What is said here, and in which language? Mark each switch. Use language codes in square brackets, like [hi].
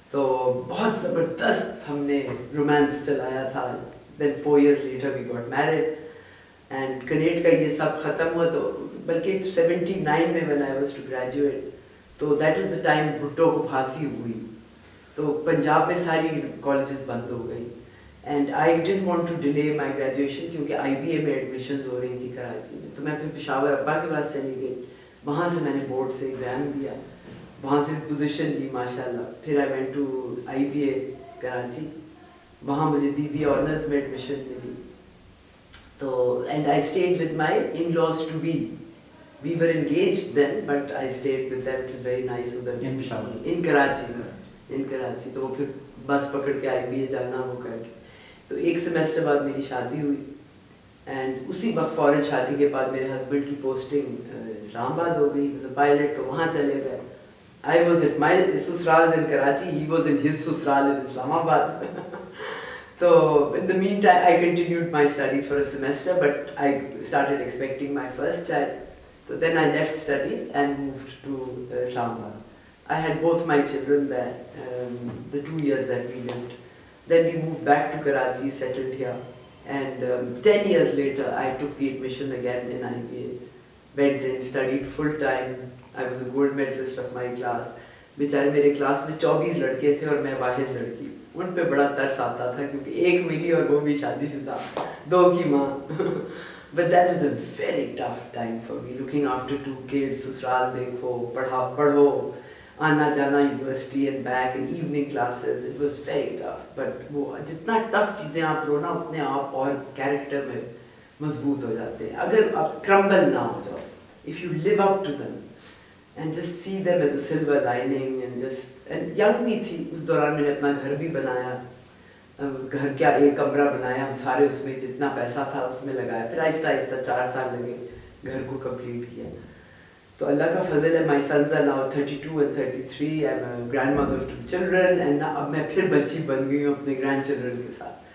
[ur] تو بہت زبردست ہم نے رومانس چلایا تھا. [en] Then 4 years later we got married. [ur] And کنیٹ کا یہ سب ختم ہوا تو بلکہ 79 میں [en] when I was to graduate [ur] تو [en] that was the time [ur] Bhutto کو پھانسی ہوئی تو پنجاب میں ساری کالجز بند ہو گئی. [en] and I didn't want to delay my graduation [ur] کیونکہ آئی بی اے میں ایڈمیشنز ہو رہی تھی کراچی میں. تو میں پھر پشاور ابا کے پاس چلی گئی, وہاں سے میں نے بورڈ سے ایگزام دیا, وہاں سے پوزیشن لی ماشاء اللہ. پھر [en] I went to [ur] I be اے کراچی, وہاں مجھے بی بی آنرز میں ایڈمیشن ملی. [en] تو and I stayed with my in laws to be. We were engaged then, but I stayed with them. It was very nice of them. In Peshawar? In Karachi. In Karachi. [ur] تو وہ پھر بس پکڑ کے آئی be اے جانا وہ کر کے. تو ایک سیمسٹر بعد میری شادی ہوئی اینڈ اسی وقت فوراً شادی کے بعد میرے ہسبینڈ کی پوسٹنگ اسلام آباد ہو گئی [en] As a pilot. [ur] تو وہاں چلے گئے. [en] I was at my sasural in Karachi. He was in his sasural in Islam Abad. So in the meantime, I continued my studies for a semester, but I started expecting my first child. So then I left studies and moved to Islamabad. I had both my children there, the 2 years that we lived. Then we moved back to Karachi, settled here. And 10 years later, I took the admission again in IBA. Went in, studied full time. I was a gold medalist of my class. [ur] بیچارے میرے class میں 24 لڑکے تھے اور میں واحد لڑکی. ان پہ بڑا ترس آتا تھا کیونکہ ایک ملی اور وہ بھی شادی شدہ, 2 کی ماں. [en] But that was a very tough time for me, looking after 2 kids. [ur] سسرال دیکھو, پڑھو, آنا جانا university [en] and back and evening classes. It was very tough. [ur] But وہ جتنا ٹف چیزیں آپ لو نا اتنے آپ اور کیریکٹر میں مضبوط ہو جاتے ہیں. اگر آپ کرمبل نہ ہو جاؤ, [en] if you live up to them and just see them as a silver lining and just, and young [ur] بھی تھی اس دوران. میں نے اپنا گھر بھی بنایا, گھر کیا ایک کمرہ بنایا, ہم سارے اس میں جتنا پیسہ تھا اس میں لگایا. پھر آہستہ آہستہ 4 سال لگے گھر کو کمپلیٹ کیا. تو اللہ کا فضل ہے, [en] My sons are now 32 and 33. I am a grandmother to children and [ur] اب میں پھر بچی بن گئی ہوں اپنے گرینڈ چلڈرن کے ساتھ.